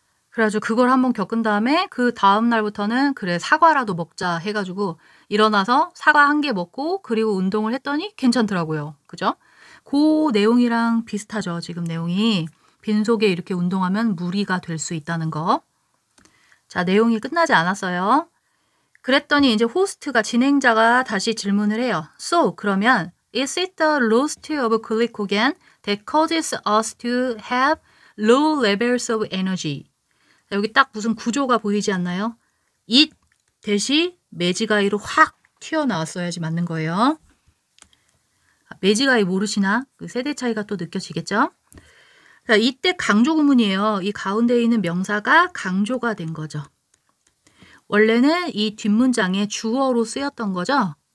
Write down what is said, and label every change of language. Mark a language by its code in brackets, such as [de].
[ko] 그래가지고 그걸 한번 겪은 다음에 그 다음 날부터는 그래 사과라도 먹자 해가지고 일어나서 사과 1개 먹고 그리고 운동을 했더니 괜찮더라고요. 그죠? 그 내용이랑 비슷하죠. 지금 내용이. 빈속에 이렇게 운동하면 무리가 될 수 있다는 거. 자, 내용이 끝나지 않았어요. 그랬더니 이제 호스트가 진행자가 다시 질문을 해요. [en] So, [ko] 그러면 [en] is it the loss of glycogen that causes us to have low levels of energy? [ko] 자, 여기 딱 무슨 구조가 보이지 않나요? it 대시 매지가이로 확 튀어나왔어야지 맞는 거예요. 매지가이 모르시나? 그 세대 차이가 또 느껴지겠죠? 자, 이때 강조 구문이에요. 이 가운데 있는 명사가 강조가 된 거죠. 원래는 이 뒷문장에 주어로 쓰였던 거죠.